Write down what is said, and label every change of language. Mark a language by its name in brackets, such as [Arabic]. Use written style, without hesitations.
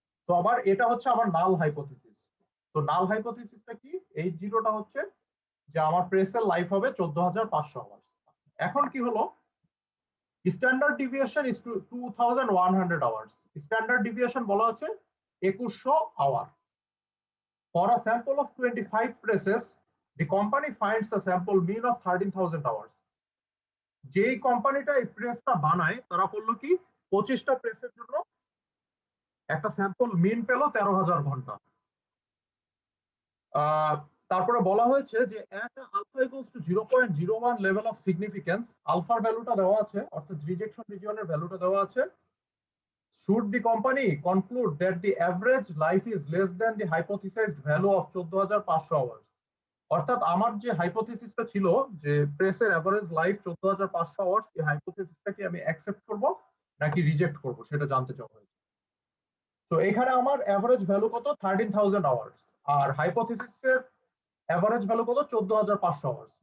[Bangla] তো আবার এটা হচ্ছে আমার নাল হাইপোথিসিস। তো নাল হাইপোথিসিসটা কি? H0টা হচ্ছে যে আমার প্রেসের লাইফ হবে 14,500 আওয়ার্স। এখন কি হলো? [English] Standard deviation is 2,100 hours. [Bangla] Standard deviation বলা হচ্ছে 2100 hour. [English] For a sample of 25 presses, the company finds a sample mean of 13,000 hours. [Bangla] যেই কোম্পানিটা এই প্রেসটা বানায় তারা করলো কি? 25টা প্রেসের জন্য একটা স্যাম্পল মিন পেল 13,000 ঘন্টা। তারপরে বলা হয়েছে যে একটা alpha equals to 0.01 level of significance, আলফার ভ্যালুটা দেওয়া আছে, অর্থাৎ রিজেকশন রিজিয়নের ভ্যালুটা দেওয়া আছে [English] should the company conclude that the average life is less than the hypothesized value of 14,500 hours? [Bangla] অর্থাৎ আমার যে হাইপোথিসিসটা ছিল যে প্রেসের এভারেজ লাইফ 14,500 আওয়ার্স, এই হাইপোথিসিসটাকে আমি অ্যাকসেপ্ট করব নাকি রিজেক্ট করব সেটা জানতে চাওয়া হয়েছে। তো এখানে আমার এভারেজ ভ্যালু কত 13,000 আওয়ার্স, আর হাইপোথিসিসের এভারেজ ভ্যালু কত 14,500 আওয়ার্স।